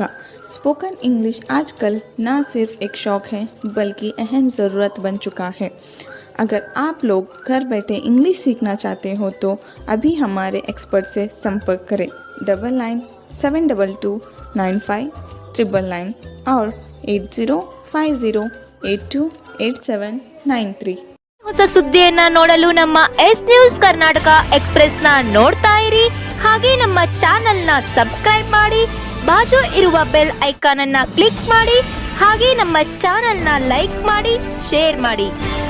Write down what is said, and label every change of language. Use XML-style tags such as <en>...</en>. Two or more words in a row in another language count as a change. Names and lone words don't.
<en>spoken English</en> <ur>آج کل نہ صرف ایک شوق ہے بلکہ اہم ضرورت بن چکا ہے. اگر آپ لوگ گھر بیٹھے انگلش سیکھنا چاہتے ہو تو ابھی ہمارے ایکسپرٹ سے سمپرک کریں 9972959999 اور 8050828793.</ur> <kn>ಹೊಸ ಸುದ್ದಿಯನ್ನ ನೋಡಲು ನಮ್ಮ ಎಸ್ ನ್ಯೂಸ್ ಕರ್ನಾಟಕ ಎಕ್ಸ್‌ಪ್ರೆಸ್ ನ ನೋಡ್ತಾ ಇರಿ. ಹಾಗೆ ನಮ್ಮ ಚಾನೆಲ್ ನ ಸಬ್ಸ್ಕ್ರೈಬ್ ಮಾಡಿ, ಬಾಜು ಇರುವ</kn> <en>bell icon</en> <kn>ಅನ್ನ ಕ್ಲಿಕ್ ಮಾಡಿ. ಹಾಗೆ ನಮ್ಮ ಚಾನೆಲ್ ನ ಲೈಕ್ ಮಾಡಿ, ಶೇರ್ ಮಾಡಿ.</kn>